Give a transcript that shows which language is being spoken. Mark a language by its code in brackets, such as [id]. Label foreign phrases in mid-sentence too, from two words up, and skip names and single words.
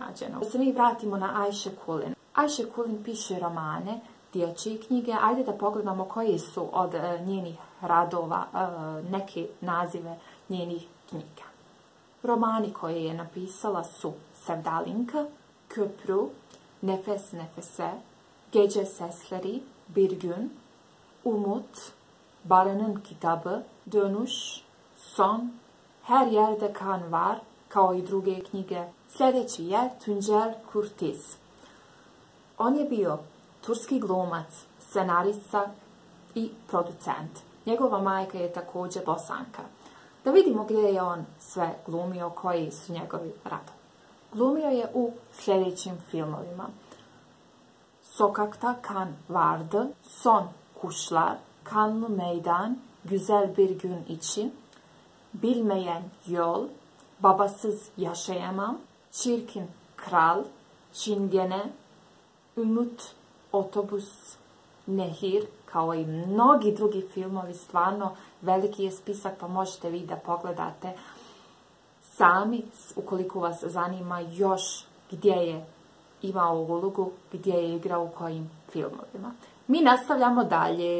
[bs] Da se mi vratimo na Ayşe Kulin. Ayşe Kulin piše romane, dječje knjige. Ajde da pogledamo koji su od njenih radova neke nazive njenih knjiga. Romani koje je napisala su Sevdalinka, Köprü, Nefes Nefese, Gece Sesleri, Bir Gün, Umut, Baran'ın Kitabı, Dönüş, Son, Her Yerde Kan Var, kao i druge knjige. Sljedeći je Tuncel Kurtiz. On je bio turski glumac, scenarista i producent. Njegova majka je također Bosanka. Da vidimo gdje je on sve glumio, koji su njegovi radovi. Glumio je u sljedećim filmovima: Sokakta Kan Vardı, Son Kuşlar, Kanlı Meydan, Güzel Bir Gün için, Bilmeyen Yol, Babasız Yaşayamam, Çirkin Kral, Çingene, Umut, Otobus, Nehir, kao i mnogi drugi filmovi. Stvarno veliki je spisak, pa možete vi da pogledate sami ukoliko vas zanima još gdje je imao ulogu, gdje je igrao u kojim filmovima. Mi nastavljamo dalje.